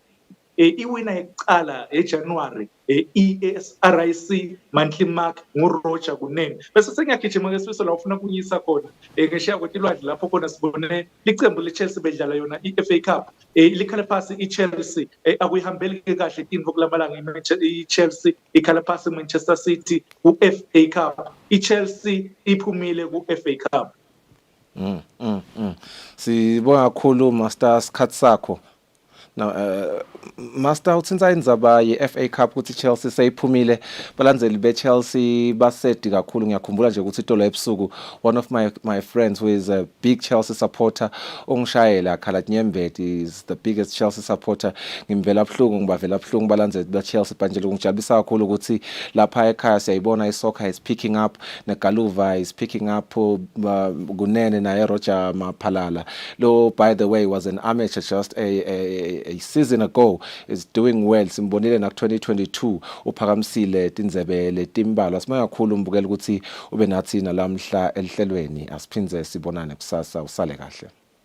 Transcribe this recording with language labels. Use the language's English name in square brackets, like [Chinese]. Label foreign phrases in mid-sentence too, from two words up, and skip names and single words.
[Swati] iwina yeqala eJanuary i-SRIC [English] monthly mark [Swati] nguRoger Kunene bese sengiyagijima ke Sifiso la ufuna kunyisa khona ngeshiya kwetilwandle lapho khona sibone licembu leChelsea bedlala yona i-FA Cup likhala phasi iChelsea akuyihambeli kahle into kulamalanga iChelsea ikhala phasi iManchester City ku-FA Cup iChelsea iphumile ku-FA Cup. Sibonga kakhulu Master sikhathi sakho. Now Master utsinza indzaba ye-FA Cup ukuthi Chelsea seyiphumile balandzeli be-Chelsea basedi kakhulu ngiyakhumbula nje ukuthi itolo ebusuku [English] one of my friends who is a big Chelsea supporter ongishayela Khala Nyembeti is the biggest Chelsea supporter [Swati] ngimvela buhlungu ngibavela buhlungu balandzeli be-Chelsea banje ngijabulisa kakhulu ukuthi lapha ekhaya siyayibona isoccer [English] is picking up [Swati] neGaluva [English] is picking up [Swati] Kunene naye Roger Maphalala lo [English] by the way was an amateur just a season ago is doing well [Swati] simbonile na 2022 uphakamisile tindzebe letimbalwa sibonga kakhulu umbukela ukuthi ube nathi nalamhla elihlelweni asiphindze sibonane kusasa usale kahle.